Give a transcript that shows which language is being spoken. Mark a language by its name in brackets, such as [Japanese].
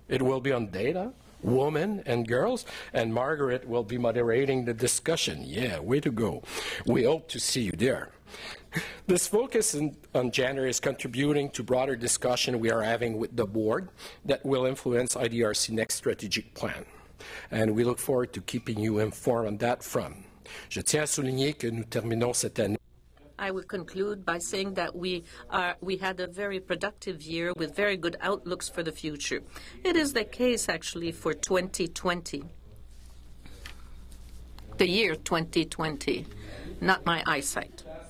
[English] It will be on data, women and girls, and Margaret will be moderating the discussion. Yeah, way to go. We hope to see you there. This focus on gender is contributing to broader discussion we are having with the board that will influence IDRC next strategic plan. And we look forward to keeping you informed on that front. [French] Je tiens à souligner que nous terminons cette année. [English] I would conclude by saying that we had a very productive year with very good outlooks for the future. It is the case, actually, for 2020. The year 2020, not my eyesight.